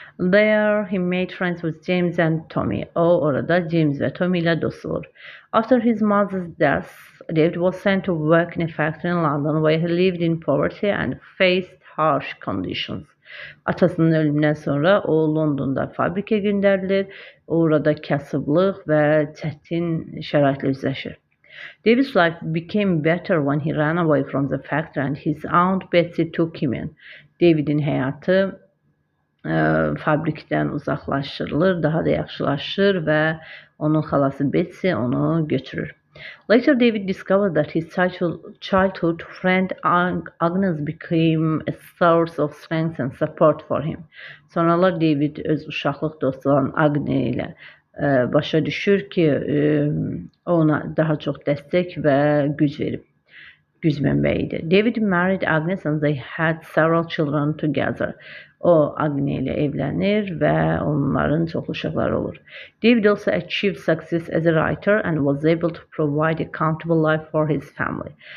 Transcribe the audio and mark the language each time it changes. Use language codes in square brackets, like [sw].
[en] There he made friends with James and Tommy. [az] O orada James və Tommy ilə dost olur. [en] After his mother's death, David was sent to work in a factory in London where he lived in poverty and faced harsh conditions. [az] Atasının ölümündən sonra o Londonda fabrikə göndərilir. Orada kasıblıq və çətin şəraitlə üzləşir. [en] David's life became better when he ran away from the factory and his aunt Betsy took him in. [az] Davidin həyatı fabrikdən uzaqlaşdırılır, daha da yaxşılaşır və onun xalası Betsy onu götürür. [en] Later, David discovered that his childhood friend Agnes became a source of strength and support for him. [az] Sonralar David öz uşaqlıq dostu olan Agnes ilə başa düşür ki, ona daha çox dəstək və güc verib. Güc mənbəyidir. [en] David married Agnes and they had several children together. [az] O Agnes ilə evlənir və onların çoxlu uşaqları olur. [en] David also achieved success as a writer and was able to provide a comfortable life for his family.